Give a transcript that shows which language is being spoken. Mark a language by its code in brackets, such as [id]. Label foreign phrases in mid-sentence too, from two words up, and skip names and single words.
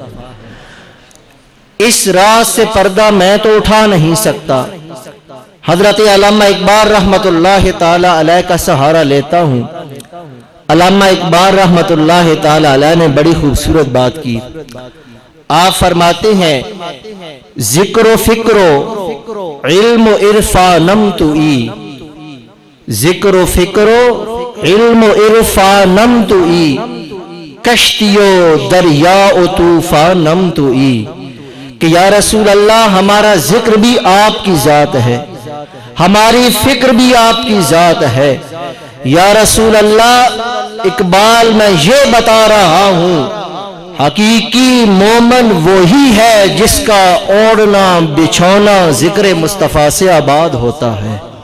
[ur] اس راز سے پردہ میں تو اٹھا نہیں سکتا، حضرت علامہ اقبال [ar] رحمت اللہ تعالی علیہ [ur] کا سہارا لیتا ہوں۔ علامہ اقبال [ar] رحمت اللہ تعالی علیہ [ur] نے بڑی خوبصورت بات کی۔ آپ فرماتے ہیں [fa] ذکر و فکر و علم و عرفانم توئی، ذکر و فکر و علم و عرفانم توئی، کشتی و دریا و طوفانم توئی، [ur] کہ [ar] یا رسول اللہ [ur] ہمارا ذکر بھی آپ کی ذات ہے، ہماری فکر بھی آپ کی ذات ہے۔ [ar] یا رسول اللہ [ur] اقبال میں یہ بتا رہا ہوں حقیقی مومن وہی ہے جس کا اوڑھنا بچھونا ذکر مصطفیٰ سے آباد ہوتا ہے۔